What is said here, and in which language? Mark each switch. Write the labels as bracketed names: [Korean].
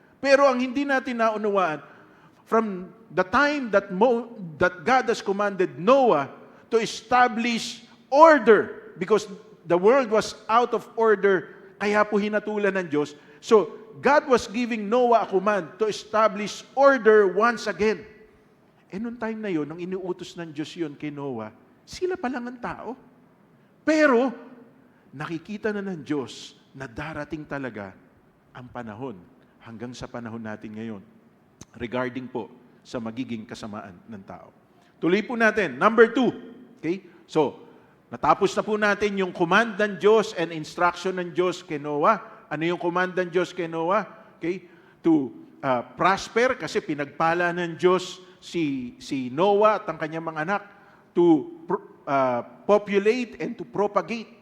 [Filipino] Pero ang hindi natin naunawaan, [English] from the time that God has commanded Noah to establish order, because the world was out of order, [Filipino] kaya po hinatulan ng Diyos. [English] So, God was giving Noah a command to establish order once again. [Filipino] Noong time na yon, nang iniutos ng Diyos yun kay Noah, sila pa lang ang tao. Pero, nakikita na ng Diyos na darating talaga ang panahon, hanggang sa panahon natin ngayon, regarding po sa magiging kasamaan ng tao. Tuloy po natin. Number 2. Okay? So, natapos na po natin yung command ng Diyos and instruction ng Diyos kay Noah. Ano yung command ng Diyos kay Noah? Okay? [English] To prosper, [Filipino] kasi pinagpala ng Diyos si Noah at ang kanyang mga anak. [English] To populate and to propagate.